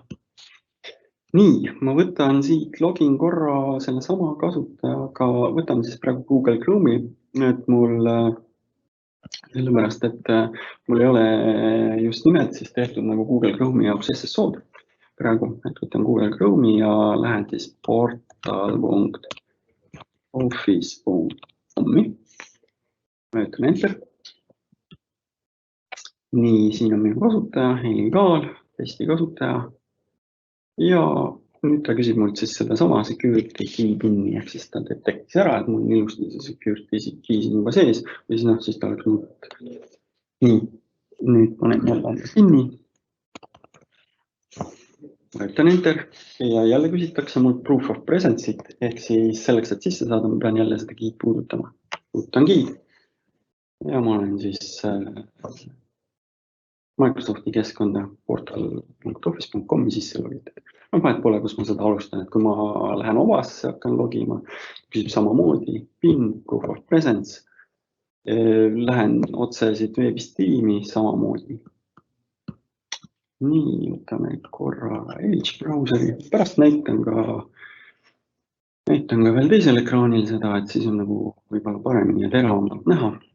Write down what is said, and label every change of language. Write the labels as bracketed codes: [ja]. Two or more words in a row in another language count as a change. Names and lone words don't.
[et] Nii, ma võtan siit login korra selle sama kasutajaga, võtan siis praegu Google Chrome'i, et mul sellepärast, et mul ei ole just nimed siis tehtud nagu Google Chrome'i jaoks SSO-d praegu, et võtan Google Chrome'i ja lähen siis portal.office.com-i, võtan enter. Nii, siin on minu kasutaja, illegaal, testi kasutaja. Ja nüüd ta küsib mult siis seda sama [en] security key [et] PIN-i, ehk siis ta detektis ära, et mul on ilusti see [en] security key [et] siin juba sees ja siis ta oleks mult. Nii, nüüd panen jälle PIN-i. Võtan enter ja jälle küsitakse mult [en] proof of presence'it, [et] ehk siis selleks, et sisse saada, ma pean jälle seda key'd puudutama. Puudutan key'd ja ma olen siis Microsofti keskkonda portal.office.com-i sisse logitud. Vahet pole, kus ma seda alustan, et kui ma lähen omasse, hakkan logima, küsib samamoodi PIN, [en] proof of presence, [et] lähen otse siit veebist tiimi samamoodi. Nii, võtame korra Edge browseri, pärast näitan ka veel teisel ekraanil seda, et siis on nagu võib-olla paremini ja teravamalt näha.